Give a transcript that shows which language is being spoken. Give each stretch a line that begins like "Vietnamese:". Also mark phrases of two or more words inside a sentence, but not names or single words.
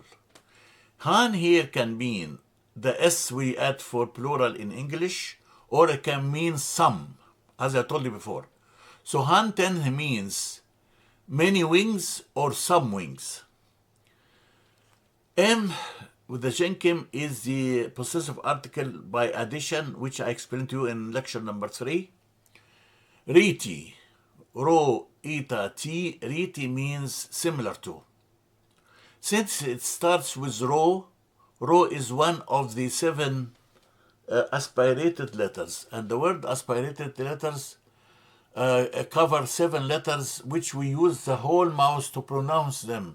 English: Han here can mean the S we add for plural in English, or it can mean some, as I told you before. So
Coptic: Han ten
English: means many wings or some wings. M with the Jenkim is the possessive article by addition, which I explained to you in lecture number 3.
Coptic: Riti, ro, ita, ti, riti
English: means similar to. Since it starts with ro is one of the 7 aspirated letters, and the word aspirated letters cover 7 letters which we use the whole mouth to pronounce them.